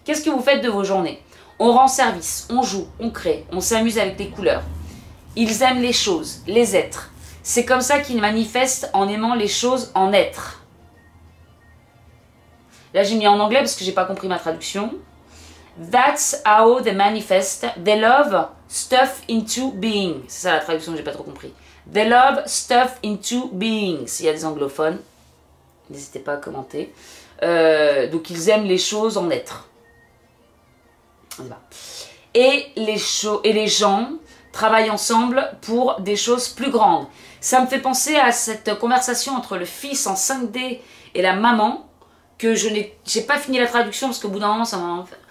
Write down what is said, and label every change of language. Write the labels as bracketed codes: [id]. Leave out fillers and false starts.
[fr] Qu'est-ce que vous faites de vos journées? On rend service, on joue, on crée, on s'amuse avec les couleurs. Ils aiment les choses, les êtres. C'est comme ça qu'ils manifestent en aimant les choses en être. Là, j'ai mis en anglais parce que j'ai pas compris ma traduction. [en] That's how they manifest. They love stuff into being. [fr] C'est ça la traduction que j'ai pas trop compris. [en] They love stuff into being. [fr] S'il y a des anglophones, n'hésitez pas à commenter. Donc ils aiment les choses en être. Et les gens travaillent ensemble pour des choses plus grandes. Ça me fait penser à cette conversation entre le fils en 5D et la maman, que je n'ai pas fini la traduction parce qu'au bout d'un moment ça m'a...